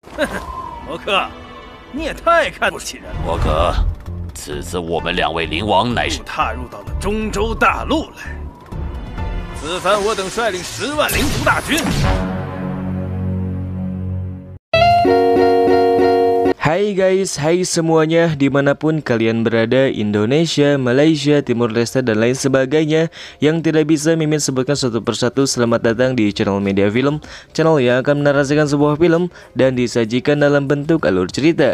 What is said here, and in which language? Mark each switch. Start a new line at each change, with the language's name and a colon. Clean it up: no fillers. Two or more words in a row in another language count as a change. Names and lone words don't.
Chinese: 魔客，你也太看不起人了。魔客，此次我们2位灵王乃是踏入到了中州大陆来，此番我等率领10万灵族大军。
Indonesian: Hai guys, hai semuanya dimanapun kalian berada, Indonesia, Malaysia, Timur Leste, dan lain sebagainya yang tidak bisa Mimin sebutkan satu persatu. Selamat datang di channel Media Film, channel yang akan menarasikan sebuah film dan disajikan dalam bentuk alur cerita.